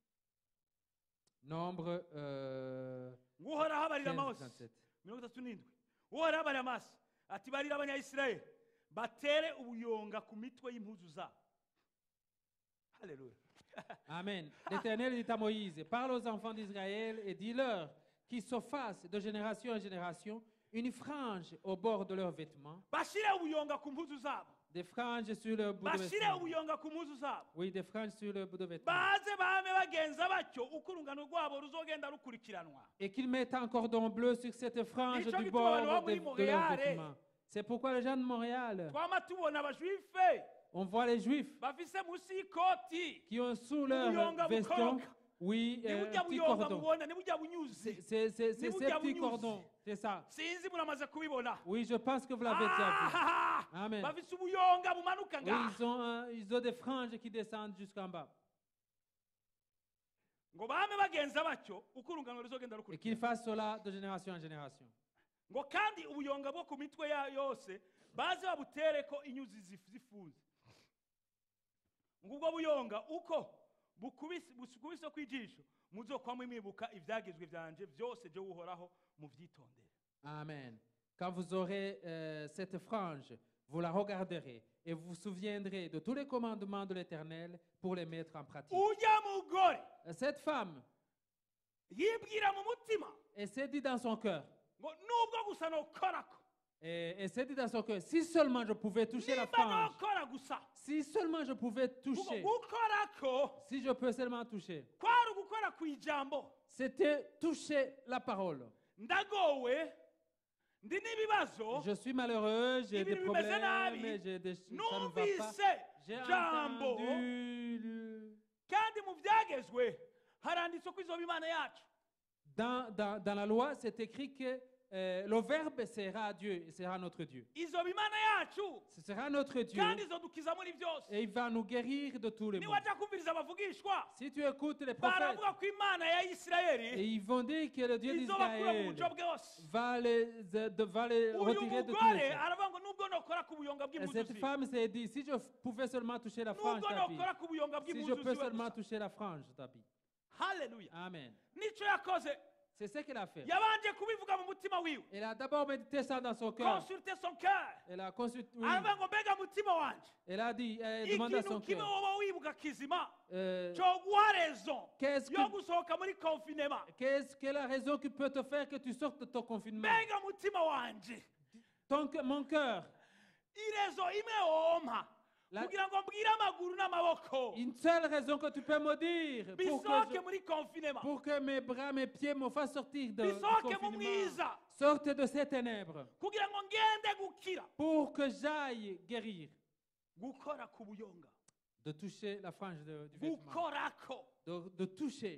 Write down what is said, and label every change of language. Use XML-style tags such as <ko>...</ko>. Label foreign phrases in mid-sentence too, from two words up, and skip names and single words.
<fr>Nombre</fr> <rn>nguhoraho abarira 15, mose 37. 37 uhoraho abarira mose ati barira abanyayisirayeli batere ubuyonga ku mitwe y'impuzu zabo Alléluia. Amen.</rn> <fr>L'Éternel dit à Moïse, parle aux enfants d'Israël et dis-leur qu'ils se fassent de génération en génération une frange au bord de leurs vêtements,</fr> <rn>bashire ubuyonga ku mpuzu zabo,</rn> <fr>des franges sur le bout de</fr> <rn>bashire</rn> <fr>vêtements.</fr> <rn>ubuyonga ku mpuzu zabo,</rn> <fr>Oui, des franges sur le bout de vêtements.</fr> <rn>baze bame bagenza batyo uko urungano rwabo ruzogenda rukurikiranwa.</rn> <fr>Et qu'ils mettent un cordon bleu sur cette frange</fr> <rn>Nico</rn> <fr>du</fr> <rn>gituma</rn> <fr>bord</fr> <rn>abantu bo muri de leurs Montréal,</rn> <fr>vêtements. C'est pourquoi les gens de Montréal,</fr> <rn>twama tubona abajuife</rn> <fr>on voit les Juifs</fr> <rn>bafise musi y'ikoti</rn> <fr>qui ont sous leur</fr> <rn>ubuyonga</rn> <fr>veston,</fr> <rn>bukoroka,</rn> <fr>oui,</fr> <rn>ni</rn> <fr>un</fr> <rn>burya</rn> <fr>petit</fr> <rn>buyonga</rn> <fr>cordon.</fr> <rn>mubona, ni burya bunyuzi.</rn> <fr>C'est ces</fr> <rn>Ni burya</rn> <fr>petits</fr> <rn>bunyuzi.</rn> <fr>cordons, c'est ça.</fr> <rn>Sinzi muramaze kubibona.</rn> <fr>Oui, je pense que vous l'avez déjà vu. Ah, Amen.</fr> <rn>bafise ubuyonga bumanuka</rn> <fr>Oui,</fr> <rn>ngaha.</rn> <fr>ils ont des franges qui descendent jusqu'en bas.</fr> <rn>Ngo bame bagenza batyo uko urungano ruzogenda</rn> <fr>Et qu'ils</fr> <rn>rukurikirana.</rn> <fr>fassent cela de génération en génération.</fr> <rn>Ngo kandi ubuyonga bwo ku mitwe yose baze babutereko inyuzi zifunze. Ngo ubwo buyonga uko bukubise kw'ijisho muzokwamwe mwibuka ivyagizwe vyanje byose byo uhoraho muvyitondere. Amen.</rn> <fr>Quand vous aurez cette frange, vous la regarderez et vous vous souviendrez de tous les commandements de l'Éternel pour les mettre en pratique.</fr> <rn>Ujya mugore</rn> <fr>Cette femme,</fr> <rn>yibwira mu mutima</rn> <fr>elle s'est dit dans son cœur,</fr> <rn>ngo nubwo gusa nokorako,</rn> <fr>et elle s'est dit dans son cœur, si seulement je pouvais toucher la</fr> <rn>nimba</rn> <fr>frange,</fr> <rn>nokora gusa,</rn> <fr>si seulement je pouvais toucher,</fr> <rn>gukorako</rn> <fr>si je peux seulement toucher,</fr> <rn>kwari ugukora ku ijambo.</rn> <fr>c'était toucher la parole.</fr> <rn>Ndagowe ndi n'ibibazo,</rn> <fr>Je suis malheureux, j'ai des</fr> <rn>ibintu bimeze</rn> <fr>problèmes,</fr> <rn>nabi,</rn> <fr>ça ne va pas.</fr> <rn>numvise</rn> <fr>J'ai</fr> <rn>jambo,</rn> <fr>entendu</fr> <rn>kandi mu byagezwe haranditse ko izoba imana yacu.</rn> <fr>dans la loi, c'est écrit que le Verbe sera Dieu, et sera notre Dieu.</fr> <rn>Izoba imana yacu</rn> <fr>Ce sera notre Dieu</fr> <rn>kandi izodukiza muri byose.</rn> <fr>et il va nous guérir de tous les maux.</fr> <rn>Niwajya kumviriza abavugishwa</rn> <fr>Si tu écoutes les prophètes,</fr> <rn>baravuga ko imana ya</rn> <fr>et</fr> <rn>Isirayeli</rn> <fr>ils vont dire que le Dieu</fr> <rn>izobakura mu</rn> <fr>d'Israël</fr> <rn>bujo bwose.</rn> <fr>va les</fr> <rn>Uyu</rn> <fr>retirer de tous</fr> <rn>mugore</rn> <fr>les maux.</fr> <rn>aravuga ngo nubwo nokora ku buyonga</rn> <fr>Et cette</fr> <rn>bw'impuzu ziwe,</rn> <fr>femme s'est dit, si je pouvais seulement toucher la frange</fr> <rn>nubwo</rn> <fr>d'habit,</fr> <rn>nokora ku buyonga</rn> <fr>si je</fr> <rn>bw'impuzu</rn> <fr>peux</fr> <rn>ziwe</rn> <fr>seulement</fr> <rn>gusa. toucher la frange d'habit. Haleluya. Amen. Nico yakoze,</rn> <fr>C'est ce qu'elle a fait.</fr> <rn>yabanje kubivuga mu mutima wiwe,</rn> <fr>Elle a d'abord médité ça dans son cœur. consulter son cœur. Elle a consulté, oui.</fr> <rn>Aravuga ngo mbega mutima wanje,</rn> <fr>Elle a dit, elle demande à</fr> <rn>ikintu</rn> <fr>son</fr> <rn>kimwe</rn> <fr>cœur,</fr> <rn>woba wibuka kizima euh, coguha raison</rn> <fr>qu'est-ce</fr> <rn>yo</rn> <fr>que-</fr> <rn>gusohoka muri confinement.</rn> <fr>quelle est la raison qui peut te faire que tu sortes de ton confinement?</fr> <rn>Mbega mutima wanje,</rn> <fr>Mon cœur,</fr> <rn>irezo imwe wompa</rn> <fr>La-</fr> <rn>kugira ngo mbwire amaguru n'amaboko</rn> <fr>une seule raison que tu peux me dire</fr> <rn>bisohoke muri confinement,</rn> <fr>pour que mes bras, mes pieds me fassent sortir du</fr> <rn>bisohoke mu</rn> <fr>confinement.</fr> <rn>mwiza,</rn> <fr>Sorte de ces ténèbres</fr> <rn>kugira ngo ngende gukira.</rn> <fr>pour que j'aille guérir.</fr> <rn>Gukora ku buyonga,</rn> <fr>De toucher la frange du vêtement.</fr> <rn>gukorako</rn> <fr>De toucher.</fr>